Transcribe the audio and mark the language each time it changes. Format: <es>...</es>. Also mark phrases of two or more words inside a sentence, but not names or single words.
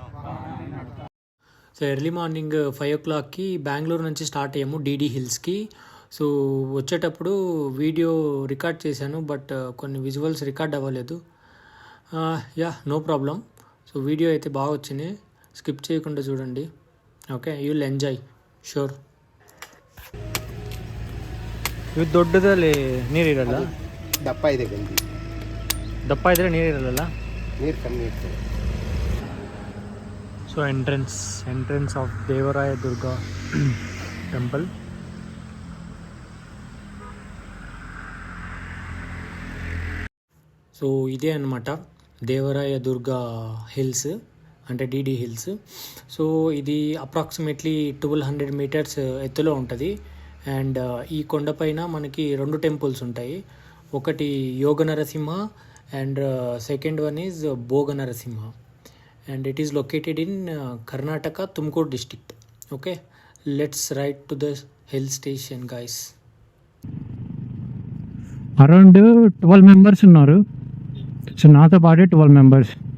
<te>సో</te> <en>early morning</en> <te>5 o'clockకి బెంగళూరు నుంచి స్టార్ట్ అయ్యాము డీడీ హిల్స్కి. సో వచ్చేటప్పుడు</te> <en>video record</en> <te>చేశాను, బట్ కొన్ని విజువల్స్ రికార్డ్ అవ్వలేదు.</te> <en>ya no problem.</en> <te>సో వీడియో అయితే బాగా వచ్చింది, స్కిప్ చేయకుండా చూడండి.</te> <en>okay, you will enjoy ಶೋರ್.</en> <kn>ಇವು ದೊಡ್ಡದಲ್ಲಿ ನೀರಿರಲ್ಲ, ದಪ್ಪ ಇದೆ ಗಂಜಿ, ದಪ್ಪ ಇದ್ರೆ ನೀರಿರಲ್ಲ, ನೀರು ಕಮ್ಮಿ ಇರ್ತದೆ.</kn> <en>so entrance of Devaraya Durga temple.</en> <te>సో ఇదే అన్నమాట దేవరాయ దుర్గా హిల్స్, అంటే డీడీ హిల్స్. సో ఇది అప్రాక్సిమేట్లీ 1200 meters ఎత్తులో ఉంటుంది. అండ్ ఈ కొండపైన మనకి 2 temples ఉంటాయి. ఒకటి యోగ నరసింహ అండ్</te> <en>second one is</en> <te>భోగ నరసింహ.</te> <en>and it is located in Karnataka, Tumkur district. okay, let's ride to the hill station guys.</en> <te>అరౌండ్ 12 members ఉన్నారు. సో నాతో పాటే 12 members.</te>